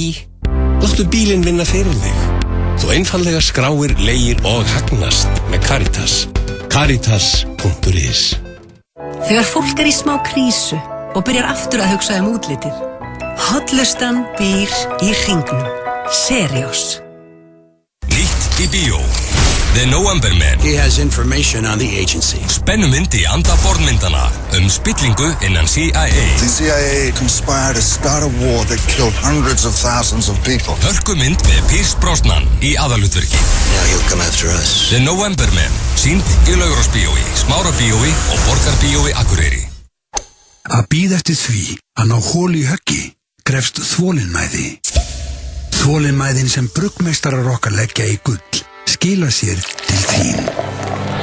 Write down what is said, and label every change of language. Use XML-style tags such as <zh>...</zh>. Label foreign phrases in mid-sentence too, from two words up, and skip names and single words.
<is>Láttu bílinn vinna fyrir þig. Þú einfallega skráir, leigir og hagnast með Caritas. Caritas.is. Þegar fólk er í smá krísu og byrjar aftur að hugsa útlitið. Hollustan býr í hringnum. Seriós. Nýtt í bíó. The November Man.</is> <en>He has information on the agency.</en> <is>Spennumynd í anda borðmyndana spillingu innan CIA.</is> <en>The CIA conspired to start a war that killed hundreds of thousands of people.</en> <is>Hörkumynd með Pierce Brosnan í aðalhlutverki.</is> <en>Now he'll come after us.</en> <is>The November Man. Sýnd í Laugarásbíói, Smárabíói og Borgarbíói Akureyri. Að bíða eftir því að ná holu í höggi krefst þolinmæði. Þolinmæðin sem bruggmeistarar okkar leggja í gull skila sér til þín.</is>